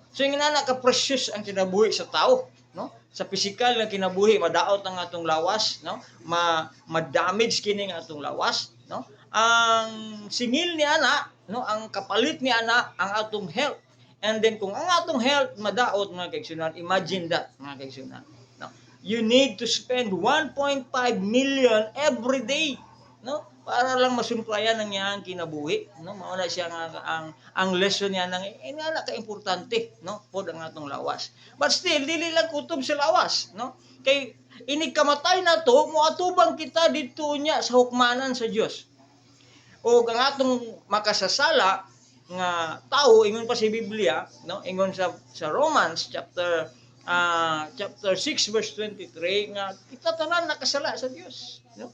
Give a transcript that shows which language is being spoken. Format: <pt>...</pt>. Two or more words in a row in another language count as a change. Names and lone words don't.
<ceb>So yung ka-precious ang kinabuhi sa tao, no? Sa physical nga kinabuhi madaot ang atong lawas, no? Ma-damage kini ang atong lawas, no? Ang singil ni ana, no, ang kapalit ni ana ang atong health. And then kung ang atong health madaot, mga kaigsunan,</ceb> <en>imagine that,</en> <ceb>mga kaigsunan, no?</ceb> <en>You need to spend 1.5 million every day, no?</en> <ceb>Para lang masumplayan ang iyang kinabuhi, no? Mao na siya nga ang lesson niya nang nga ka importante, no, pod ang atong lawas.</ceb> <en>But still</en> <ceb>dili lang kutob sa lawas, no? Kay inig kamatay na to, moatubang kita didto nya sa hukmanan sa Dios. O ang atong makasasala nga tao, ingon pa si Biblia, no? Ingon sa Romans chapter 6 verse 23 nga kita tanan nakasala sa Dios, no?</ceb>